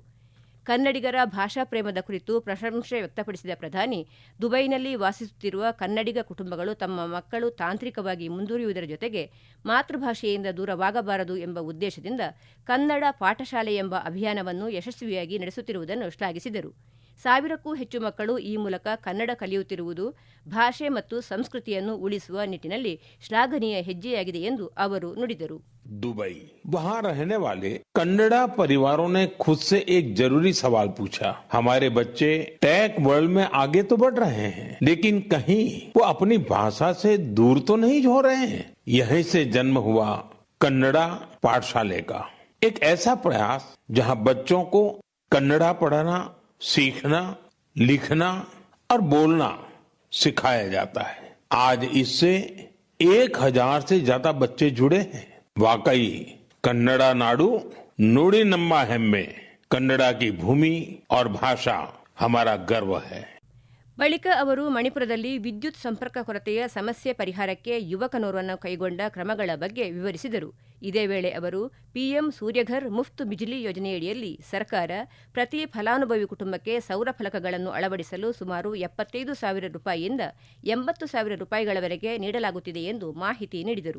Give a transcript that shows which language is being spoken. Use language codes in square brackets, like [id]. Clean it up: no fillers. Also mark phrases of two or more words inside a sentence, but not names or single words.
[kn] ಕನ್ನಡಿಗರ ಭಾಷಾ ಪ್ರೇಮದ ಕುರಿತು ಪ್ರಶಂಸೆ ವ್ಯಕ್ತಪಡಿಸಿದ ಪ್ರಧಾನಿ, ದುಬೈನಲ್ಲಿ ವಾಸಿಸುತ್ತಿರುವ ಕನ್ನಡಿಗ ಕುಟುಂಬಗಳು ತಮ್ಮ ಮಕ್ಕಳು ತಾಂತ್ರಿಕವಾಗಿ ಮುಂದುವರಿಯುವುದರ ಜೊತೆಗೆ ಮಾತೃಭಾಷೆಯಿಂದ ದೂರವಾಗಬಾರದು ಎಂಬ ಉದ್ದೇಶದಿಂದ ಕನ್ನಡ ಪಾಠಶಾಲೆ ಎಂಬ ಅಭಿಯಾನವನ್ನು ಯಶಸ್ವಿಯಾಗಿ ನಡೆಸುತ್ತಿರುವುದನ್ನು ಶ್ಲಾಘಿಸಿದರು. 1000ಕ್ಕೂ ಹೆಚ್ಚು ಮಕ್ಕಳು ಈ ಮೂಲಕ ಕನ್ನಡ ಕಲಿಯುತ್ತಿರುವುದು ಭಾಷೆ ಮತ್ತು ಸಂಸ್ಕೃತಿಯನ್ನು ಉಳಿಸುವ ನಿಟ್ಟಿನಲ್ಲಿ ಶ್ಲಾಘನೀಯ ಹೆಜ್ಜೆಯಾಗಿದೆ ಎಂದು ಅವರು ನುಡಿದರು. [hi] दुबई, वहाँ रहने वाले कन्नड़ा परिवारों ने खुद से एक जरूरी सवाल पूछा। हमारे बच्चे [en] tech world [hi] में आगे तो बढ़ रहे हैं, लेकिन कहीं वो अपनी भाषा से दूर तो नहीं हो रहे हैं। यहीं से जन्म हुआ कन्नड़ा पाठशाले का एक ऐसा प्रयास जहाँ बच्चों को कन्नड़ा पढ़ना, सीखना, लिखना और बोलना सिखाया जाता है। आज इससे 1000 से ज्यादा बच्चे जुड़े हैं। वाकई [kn] ಕನ್ನಡ ನಾಡು ನುಡಿ ನಮ್ಮ ಹೆಮ್ಮೆ, [hi] कन्नड़ा की भूमि और भाषा हमारा गर्व है. [kn] ಬಳಿಕ ಅವರು ಮಣಿಪುರದಲ್ಲಿ ವಿದ್ಯುತ್ ಸಂಪರ್ಕ ಕೊರತೆಯ ಸಮಸ್ಯೆ ಪರಿಹಾರಕ್ಕೆ ಯುವಕನೋರ್ವನ ಕೈಗೊಂಡ ಕ್ರಮಗಳ ಬಗ್ಗೆ ವಿವರಿಸಿದರು. ಇದೇ ವೇಳೆ ಅವರು ಪಿಎಂ ಸೂರ್ಯಘರ್ ಮುಫ್ತ್ ಬಿಜ್ಲಿ ಯೋಜನೆಯಡಿಯಲ್ಲಿ ಸರ್ಕಾರ ಪ್ರತಿ ಫಲಾನುಭವಿ ಕುಟುಂಬಕ್ಕೆ ಸೌರ ಫಲಕಗಳನ್ನು ಅಳವಡಿಸಲು ಸುಮಾರು 75,000 ರೂಪಾಯಿಯಿಂದ 80,000 ರೂಪಾಯಿಗಳವರೆಗೆ ನೀಡಲಾಗುತ್ತಿದೆ ಎಂದು ಮಾಹಿತಿ ನೀಡಿದರು.